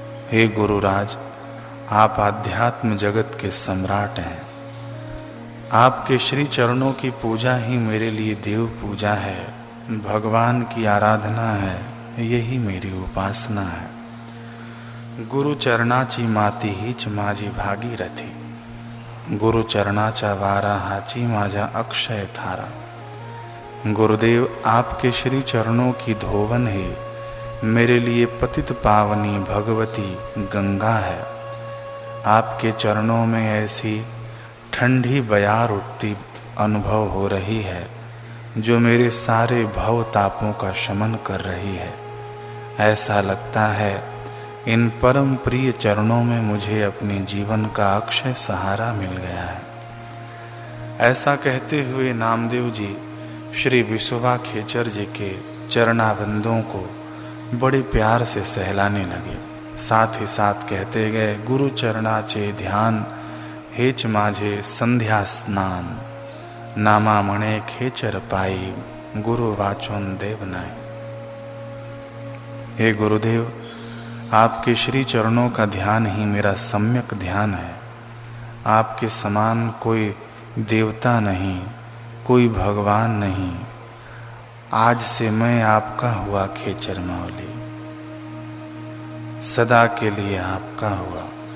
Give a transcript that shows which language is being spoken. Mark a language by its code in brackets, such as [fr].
[hi] हे गुरुराज, आप आध्यात्म जगत के सम्राट हैं। आपके श्री चरणों की पूजा ही मेरे लिए देव पूजा है, भगवान की आराधना है, यही मेरी उपासना है। [mr] गुरु चरणाची माती हीच माझी भागीरथी, गुरु चरणाचा वारा हाची माझा अक्षय थारा। [hi] गुरुदेव, आपके श्री चरणों की धोवन ही मेरे लिए पतित पावनी भगवती गंगा है। आपके चरणों में ऐसी ठंडी बयार उठती अनुभव हो रही है जो मेरे सारे भव तापों का शमन कर रही है। ऐसा लगता है इन परम प्रिय चरणों में मुझे अपने जीवन का अक्षय सहारा मिल गया है। ऐसा कहते हुए नामदेव जी श्री विसोबा खेचर जी के चरणावंदों को बड़े प्यार से सहलाने लगे। साथ ही साथ कहते गए, [mr] गुरु चरणाचे ध्यान हेच माझे संध्या स्नान, नामा मणे खेचर पाई, गुरु वाचोन देव नाय। [hi] हे गुरुदेव, आपके श्री चरणों का ध्यान ही मेरा सम्यक ध्यान है। आपके समान कोई देवता नहीं, कोई भगवान नहीं। आज से मैं आपका हुआ खेचर मावली, सदा के लिए आपका हुआ।